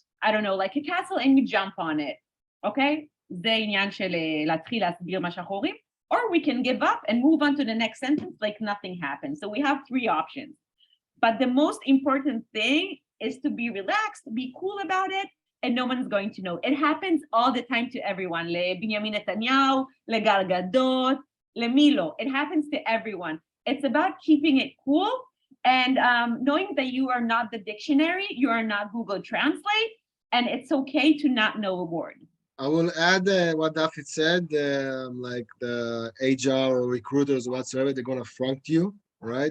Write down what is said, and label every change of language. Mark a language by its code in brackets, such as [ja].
[en] I don't know, like a castle and you jump on it, okay? [he] זה עניין של להתחיל להסביר מה שאנחנו אומרים, [en] or we can give up and move on to the next sentence like nothing happened. So we have 3 options. But the most important thing is to be relaxed, be cool about it, and no one's going to know. It happens all the time to everyone. [he] לבנימין נתניהו, לגל גדות, למי לא. [en] It happens to everyone. It's about keeping it cool and knowing that you are not the dictionary, you are not Google Translate, and it's okay to not know a word. I will add what Duffy said, like the HR or recruiters or whatsoever, they're gonna front you, right?